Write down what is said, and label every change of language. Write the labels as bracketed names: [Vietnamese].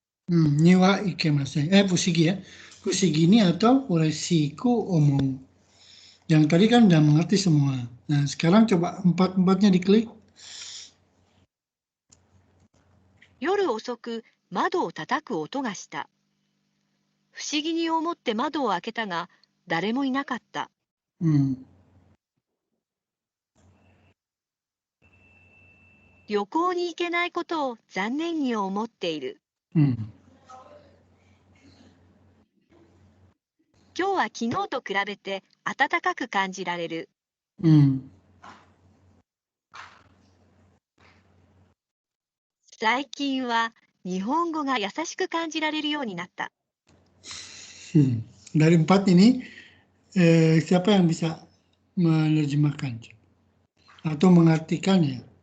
[Japanese] Niwa ikemasen. Fushigi ya. Fushigi [Indonesian] ini atau [Japanese] ureshiku omou. [Indonesian] Yang tadi kan udah mengerti semua. Nah, sekarang coba empat-empatnya diklik. [Japanese] 夜遅く窓を叩く音がした。不思議に思って窓を開けたが、誰もいなかった。旅行に行けないことを残念に思っている。今日は昨日と比べて暖かく感じられる。最近は日本語が優しく感じられるようになった。 [Indonesian] Dari empat ini, siapa yang bisa menerjemahkan atau mengartikannya?